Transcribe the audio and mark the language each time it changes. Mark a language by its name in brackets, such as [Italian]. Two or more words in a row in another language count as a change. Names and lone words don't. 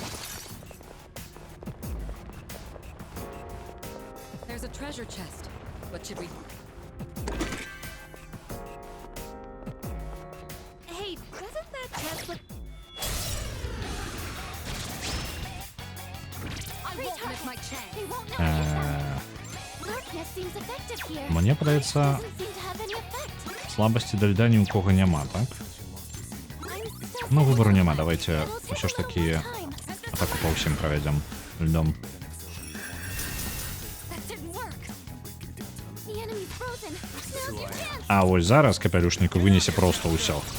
[English] There's a treasure chest. What should we... Hey, doesn't that chest look... I won't miss my chance. [Belarusian] Мне падаецца, слабасці да льда ні ў кого няма, так? Ну, выбору няма, давайте ўсё ж такі атаку па ўсім правядзем льдом. А вось зараз капялюшніку вынесе проста ўсё.